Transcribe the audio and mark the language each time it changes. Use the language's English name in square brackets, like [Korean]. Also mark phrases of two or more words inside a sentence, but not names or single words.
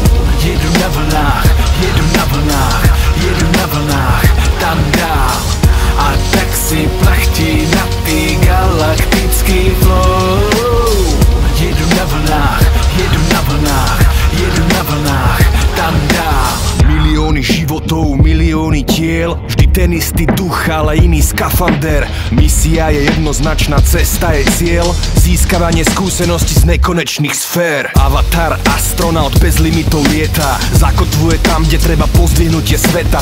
[Czech] Jedu na vlnách, jedu na vlnách, jedu na vlnách, tam dál. A tak si plachtí na ty galaktický flow. Jedu na vlnách, jedu na vlnách, jedu na vlnách, tam dál. [Slovak] Milióny životov, milióny tiel, vždy ten istý duch, ale iný skafander. Misia je jednoznačná, cesta je cieľ, získavanie skúseností z nekonečných sfér. Avatar, astronaut bez limitov lieta, zakotvuje tam, kde treba pozdvihnutie sveta.